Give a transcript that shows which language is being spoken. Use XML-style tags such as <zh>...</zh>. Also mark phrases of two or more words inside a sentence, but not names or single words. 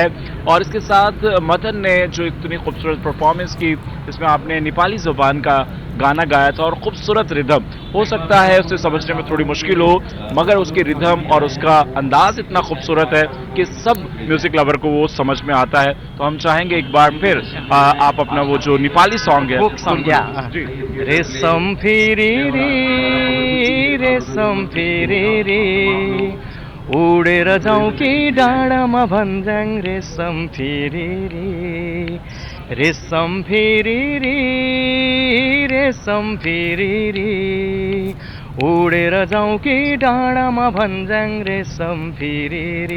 <hi>और इसके साथ मदन ने जो इतनी खूबसूरत परफॉर्मेंस की, जिसमें आपने नेपाली जुबान का गाना गाया था और खूबसूरत रिदम, हो सकता है उसे समझने में थोड़ी मुश्किल हो, मगर उसकी रिदम और उसका अंदाज इतना खूबसूरत है कि सब</hi> <en>music lover</en> <hi>को वो समझ में आता है। तो हम चाहेंगे एक बार फिर आप अपना वो जो नेपाली सॉन्ग है</hi> <ne>रेशम फिरी रेशम फिरी रे उडेर जाउँ कि डाँडामा भन्ज्याङ रेशम फिरी रे रेशम फिरी रे रेशम फिरी रे उडेर जाउँ कि डाँडामा भन्ज्याङ रेशम फिरी रे।</ne>